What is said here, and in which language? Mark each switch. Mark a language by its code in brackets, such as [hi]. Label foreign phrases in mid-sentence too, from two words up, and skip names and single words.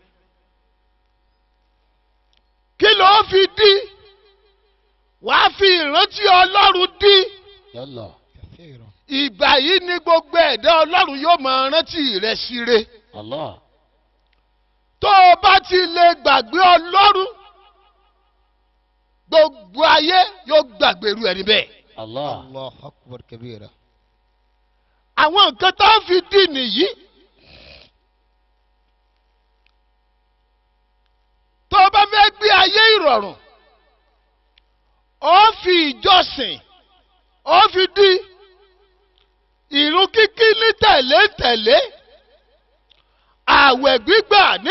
[yo] kí ló fi di wàá fi ìrántí Ọlọ́run di. Yalla. ìgbà yìí ni gbogbo ẹ̀dá Ọlọ́run yóò máa rántí rẹ̀ síre. Allah. tó o bá ti lè gbàgbé Ọlọ́run gbogbo ayé yóò gbàgbé irú ẹni bẹ́ẹ̀. [ar] الله الله أكبر كبيرا. [yo] àwọn nǹkan tó fi dì nìyí. tó o bá fẹ́ gbé ayé ìrọ̀rùn ó fi ìjọsìn ó fi dì ìrun kíkí ní tẹ̀léńtẹ̀lé ààwẹ̀ gbígbà ní